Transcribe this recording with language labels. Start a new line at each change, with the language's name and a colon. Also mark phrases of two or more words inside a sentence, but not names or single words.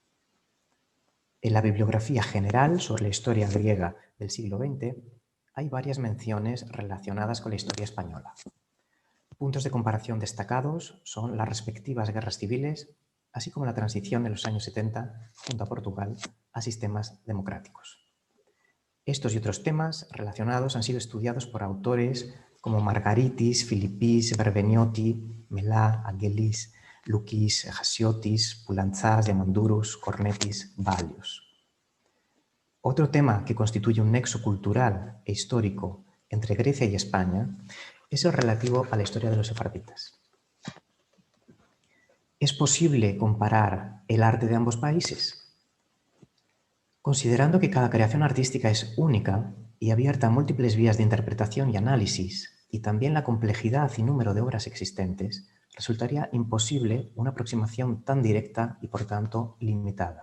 Spanish: En la bibliografía general sobre la historia griega del siglo XX hay varias menciones relacionadas con la historia española. Puntos de comparación destacados son las respectivas guerras civiles, así como la transición en los años 70 junto a Portugal a sistemas democráticos. Estos y otros temas relacionados han sido estudiados por autores como Margaritis, Filippis, Verbeniotti, Melá, Angelis, Lukis, Hasiotis, Poulantzas, Diamandouros, Cornetis, Valius. Otro tema que constituye un nexo cultural e histórico entre Grecia y España es el relativo a la historia de los sefarditas. ¿Es posible comparar el arte de ambos países? Considerando que cada creación artística es única y abierta a múltiples vías de interpretación y análisis, y también la complejidad y número de obras existentes, resultaría imposible una aproximación tan directa y, por tanto, limitada.